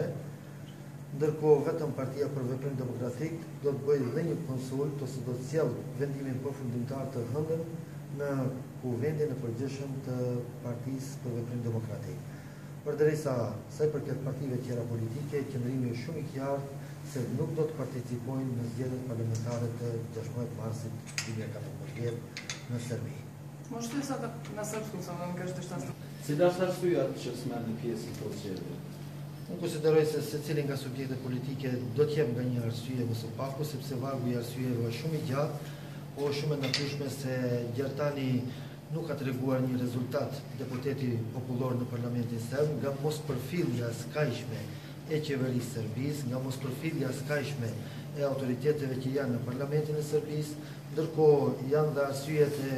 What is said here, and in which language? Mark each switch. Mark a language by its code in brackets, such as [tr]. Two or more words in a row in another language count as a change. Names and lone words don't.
[sq] Ndërkohë, vetëm Partia për Veprim Demokratik do të bëjë dhe një konsult ose do të sjellë vendimin përfundimtar të hëndën në kuvendin e përgjithshëm të Partisë për Veprim Demokratik. Përderisa sa I përket partive tjera politike, qëndrimi është shumë I qartë se nuk do të participojnë në zgjedhjet parlamentare të 16 marsit 2014 në Serbi. [sr] Možete li sada na srpskom samo da mi kažete šta ste? [sq] Cila su arsyeja që s'merrni pjesë në këtë zgjedhje? Unë konsideroj se secili nga subjektet politike do të jep nga një arsye më së paku, sepse vargu I arsyeve është shumë I gjatë, o shumë e natyrshme se Gjertani nuk ka treguar një rezultat deputeti popullor në Parlamentin serb, nga mospërfillja skajshme e qeverisë serbisë, nga mospërfillja skajshme e autoriteteve që janë në Parlamentin e Serbisë, ndërkohë janë dhe arsyet e